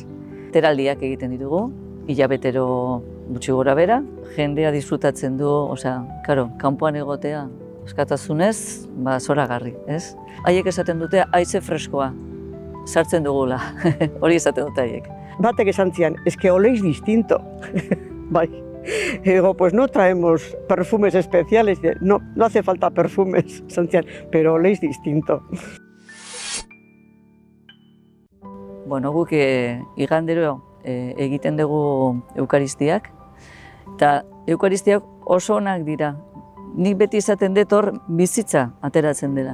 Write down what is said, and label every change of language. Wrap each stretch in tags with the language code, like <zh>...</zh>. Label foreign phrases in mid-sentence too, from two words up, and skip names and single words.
<eu>Teraldiak egiten ditugu, hilabetero gutxi gora bera, jendea disfrutatzen du, kanpoan egotea, askatasunez, zoragarri, ez? Haiek esaten dute haize freskoa, sartzen dugula, hori esaten dute haiek. Batek esan zian,</eu> <es>eske oléis distinto.</es> <eu>Bai.</eu> <es>Digo, pues no traemos perfumes especiales, no hace falta perfumes,</es> <eu>esan zian,</eu> <es>pero oléis distinto.</es> <eu>Guk igandero egiten dugu eukaristiak, eta eukaristiak oso onak dira. Nik beti izaten dut hor bizitza ateratzen dela.</eu>